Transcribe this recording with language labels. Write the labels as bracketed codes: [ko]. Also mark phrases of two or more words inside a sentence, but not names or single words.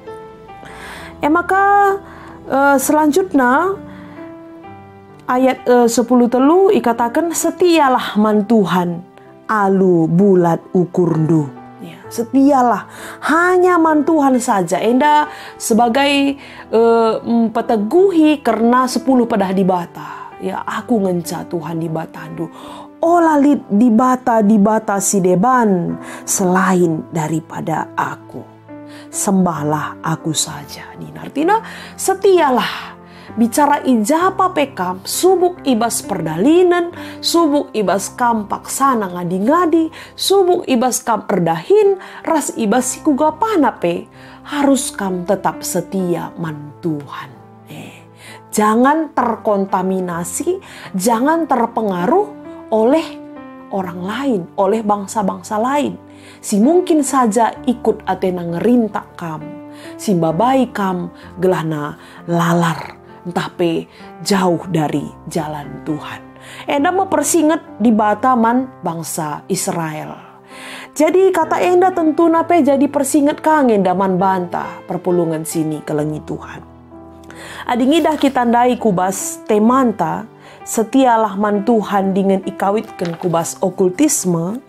[btx] Maka selanjutnya ayat 10 telu ikatakan setialah man Tuhan alu bulat ukurndu. Ya, setialah hanya man Tuhan saja. Enda sebagai peteguhi karena 10 pedah di bata. Ya, aku ngenca Tuhan di batandu. Olalit di bata si deban selain daripada aku. [id] Sembahlah aku saja. Ini artinya setialah. [btx] Bicara ijapa pekam, subuk ibas perdalinan, subuk ibas kam paksana ngadi-ngadi, subuk ibas kam erdahin, ras ibas sikuga panape, harus kam [id] tetap setia [btx] man Tuhan. [id] Jangan terkontaminasi, jangan terpengaruh oleh orang lain, oleh bangsa-bangsa lain. [btx] Si mungkin saja ikut atena ngerintak kam, si babai kam gelahna lalar. [id] Entah pe jauh dari jalan Tuhan. [btx] Enda mau persinget di bataman bangsa Israel. Jadi kata enda tentu nape jadi persinget kang enda man bantah perpulungan sini kelengi Tuhan. Adi ngidah kita ndai kubas temanta setialah man Tuhan dengan ikawitkan kubas okultisme.